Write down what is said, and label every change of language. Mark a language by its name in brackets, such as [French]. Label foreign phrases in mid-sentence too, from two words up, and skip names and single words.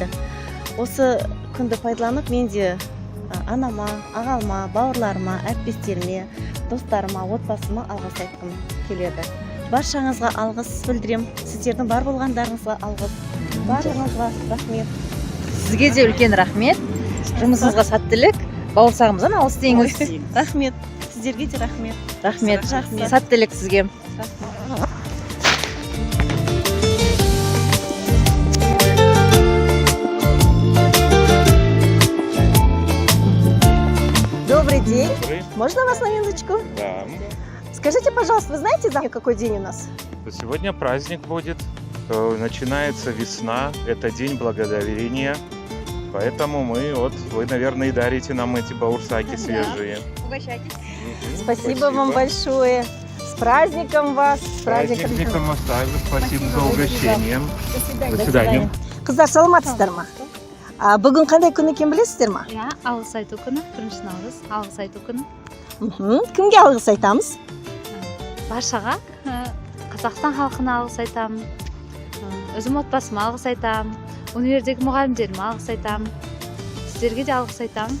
[Kazakh] Осы күнді пайдаланып мен де анама, ағалма, бауырларыма, әріптестеріме, достарыма, отбасыма алғыс айтқым келеді. Баршаңызға алғыс білдірем. Сіздердің бар болғандарыңызға алғыс. Барлығыңызға рахмет. Сізге де үлкен рахмет. Жұмысыңызға сәттілік. Бауырсағымыздан алғыс дейіңіз. Рахмет. Сіздерге де рахмет. Рахмет. Сәттілік сізге. [Russian] Добрый день. Можно вас на минуточку? Да. Скажите, пожалуйста, вы знаете, завтра какой день у нас? Сегодня праздник будет. Начинается весна. Это день благодарения. Поэтому вы, наверное, и дарите нам эти баурсаки свежие. Угощайтесь. Спасибо вам большое. С праздником вас. С Праздником вас также. Спасибо за угощение. До свидания. [Kazakh] Қыздар, саламатсыздар ма? Бүгін қандай күн екенін білесіздер ма? Иә, алғыс айту күні, 1 наурыз, алғыс айту күні. Кімге алғыс айтамыз? Баршаға, Қазақстан халқына алғыс айтамын, өзім отбасыма алғыс айтамын, универдегі мұғалімдеріме алғыс айтамын, сіздерге де алғыс айтамын.